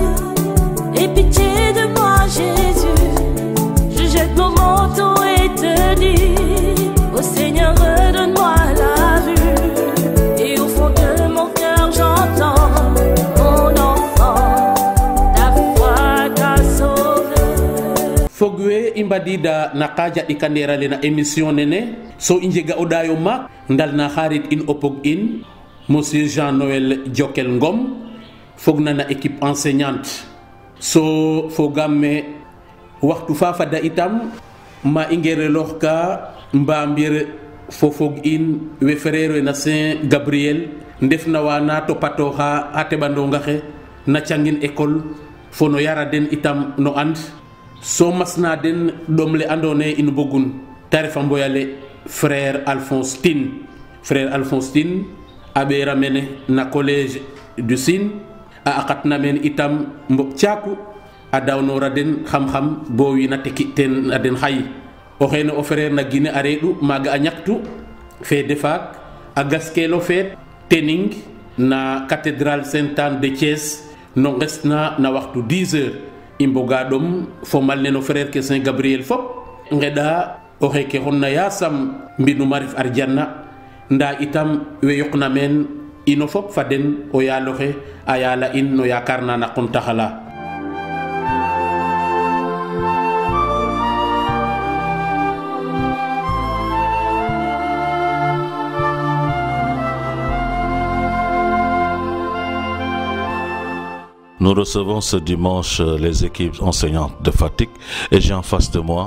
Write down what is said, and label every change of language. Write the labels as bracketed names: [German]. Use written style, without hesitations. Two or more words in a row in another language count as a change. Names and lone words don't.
[French] Aie pitié de moi, Jésus. Je jette mon manteau et te dis, ô Seigneur, redonne-moi la vue. Et au fond de mon cœur, j'entends mon enfant, ta foi t'a sauvé. [Serer] fogwe imbadida na kaja ikanderale na émission nene so injega odayo mak ndal na xarit in opog in monsieur Jean-Noël Diokel Ngom fogna na [French] équipe enseignante [Serer] so fogamme waxtu fafada itam ma ingere loxka mbambir fofog in we frère na Saint Gabriel ndefna wana topato ha atebando ngaxe na cangin école fono yara den itam no and so masna den domle andone in bogun tarifa mboyale frère Alphonse Tine abe ramene na collège du Sine a akatna men itam mbok tiaku a dawnora den xam-xam bo wi na teki ten aden xay o xene o frère na Guinée a reedu maga a ñaktu fe defak a gaskelo feet tening na cathédrale Sainte-Anne de Thiès no ngesna na waxtu 10 heures imboga dom fo malne no frère ke Saint Gabriel fop ngeda o xeke xonna yasam mbinu marif arjanna nda itam we yoqna men ino fop faden o yaloxe a yala in no yakarna na qontaxala. [French] Nous recevons ce dimanche les équipes enseignantes de Fatick et j'ai en face de moi